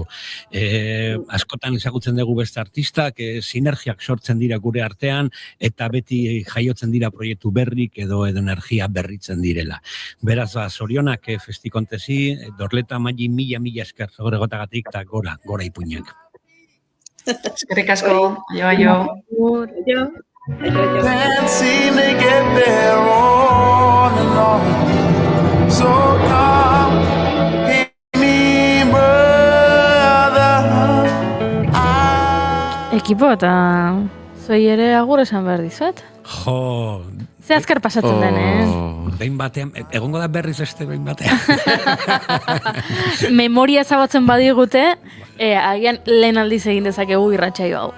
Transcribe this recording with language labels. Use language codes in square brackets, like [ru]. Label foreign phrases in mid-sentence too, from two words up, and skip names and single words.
[eu] Askotan ezagutzen dugu beste artistak, sinergiak sortzen dira gure artean, eta beti jaiotzen dira proiektu berrik edo energia berritzen direla. Beraz, zorionak festikontesi, Dorleta Magi mila esker horregotagatik, eta gora ipuinak. Eskerrik asko, aio. [en] Can't seem to get there on and on. So come, hit me, brother. [eu] Ekipo, eta zuei ere agur esan behar dizuet? Jo... Ze azkar pasatzen den, Behin batean, egongo da berriz beste behin batean. Memoria ezabatzen badigute, agian lehen aldiz egin dezakegu irratsaio hau.